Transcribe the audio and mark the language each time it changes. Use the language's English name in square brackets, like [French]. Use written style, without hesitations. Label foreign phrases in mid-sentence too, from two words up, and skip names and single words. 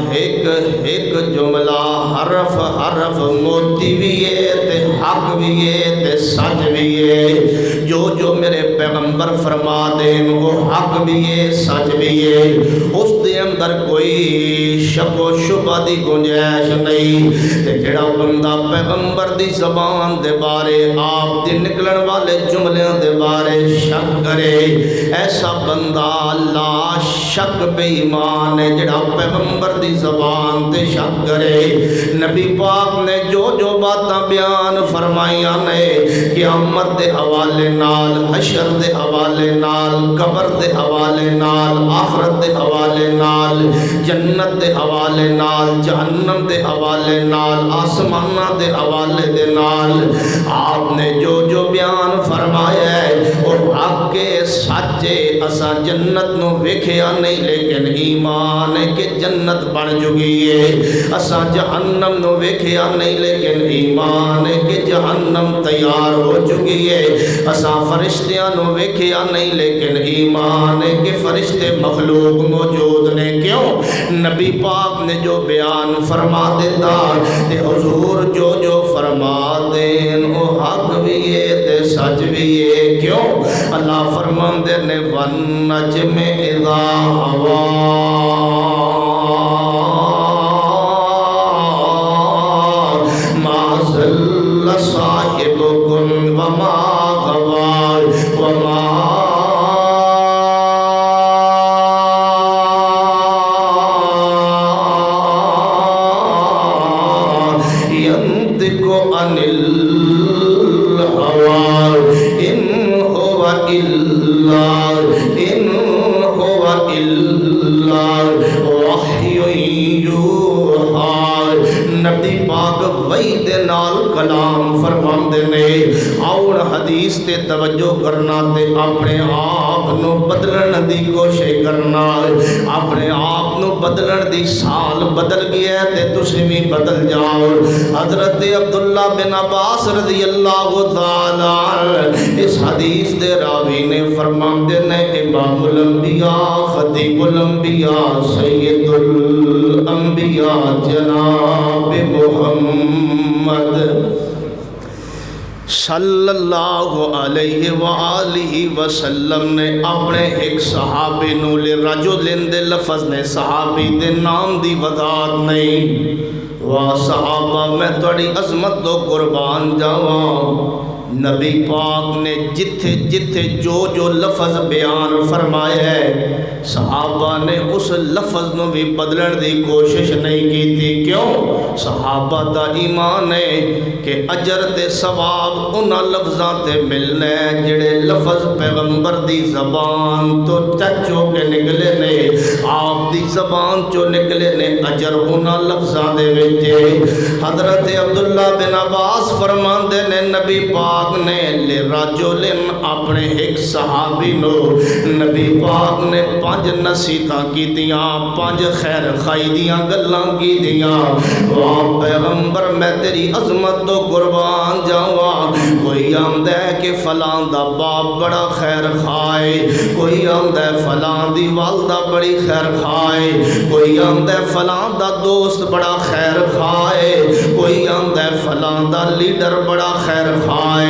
[Punjabi] ایک جملہ حرف حرف موتی بھی ہے تے حق بھی ہے تے سچ بھی ہے جو میرے پیغمبر فرما دیں وہ حق بھی ہے سچ بھی ہے اس دے اندر کوئی شک و شبہ دی گنجائش نہیں تے جڑا بندہ پیغمبر دی زبان دے بارے آپ دی نکلن والے جملے دے بارے شک کرے ایسا بندہ لا شک بے ایمان ہے جڑا پیغمبر دی زبان تے شک کرے نبی پاک نے جو باتاں بیان فرمائیاں نے قیامت دے حوالے نال حشر دے حوالے نال قبر دے حوالے نال آخرت دے حوالے نال جنت دے حوالے نال جہنم دے حوالے نال آسمانہ دے حوالے دے نال آپ نے جو بیان فرمایا ہے اور حق کے سچے اساں جنت نو ویکھیا نہیں لیکن ایمان ہے کہ جنت بن چکی ہے اساں جہنم نو ویکھیا نہیں لیکن ایمان ہے کہ جہنم تیار ہو چکی ہے اساں فرشتیاں نو ویکھیا نہیں لیکن ایمان ہے کہ فرشتے مخلوق موجود نے کیوں نبی پاک نے جو بیان فرما دیتا تے حضور جو فرما دین وہ حق بھی ہے تے سچ بھی ہے کیوں اللہ فرماندے نے [Arabic] وَالنَّجْمِ إِذَا هَوَىٰ مَا ضَلَّ صَاحِبُكُمْ وَمَا غَوَىٰ وَمَا يَنطِقُ عَنِ الْهَوَىٰ إِنْ هُوَ إِلَّا وَحْيٌ يُوحَىٰ [Punjabi] نبی پاک وحی دے نال کلام فرماندے نے اور حدیث تے توجہ کرنا تے اپنے آپ نو بدلن دی کوشش کرنا اپنے آپ نو بدلن دی سال بدل گیا تے تسی بھی بدل جاؤ حضرت عبداللہ بن عباس [Arabic] رضی اللہ تعالی [Punjabi] اس حدیث دے راوی نے فرماندے نے امام الانبیاء خطیب الانبیاء سید الانبیاء جناب محمد [Arabic] صلی اللہ علیہ وآلہ وسلم [Punjabi] نے اپنے ایک صحابی نو لرجل دے لفظ نے صحابی دے نام دی وضاحت نہیں واہ صحابہ میں تھوڑی عظمت تو قربان جاواں نبی پاک نے جتھے جتھے جو جو لفظ بیان فرمایا ہے صحابہ نے اس لفظ نو بھی بدلن دی کوشش نہیں کی تھی۔ کیوں؟ صحابہ دا ایمان ہے کہ اجر تے ثواب انہاں لفظاں تے ملنا ہے جڑے لفظ پیغمبر دی زبان تو چچو کے نکلے نے، آپ دی زبان چو نکلے نے، اجر انہاں لفظاں دے وچ۔ حضرت عبداللہ بن عباس فرماندے نے نبی پاک نے لرجل اپنے ایک صحابی نو نبی پاک نے 5 نصیحتاں کیتیاں، 5 خیر خائی دیاں گلاں کیتیاں۔ واہ پیغمبر میں تیری عظمت تو قربان جاواں، کوئی آندا ہے کہ فلاں دا باپ بڑا خیر خائے، کوئی آندا ہے فلاں دی والدہ بڑی خیر خائے، کوئی آندا ہے فلاں دا دوست بڑا خیر خائے، کوئی آندا ہے فلاں دا لیڈر بڑا خیر خائے۔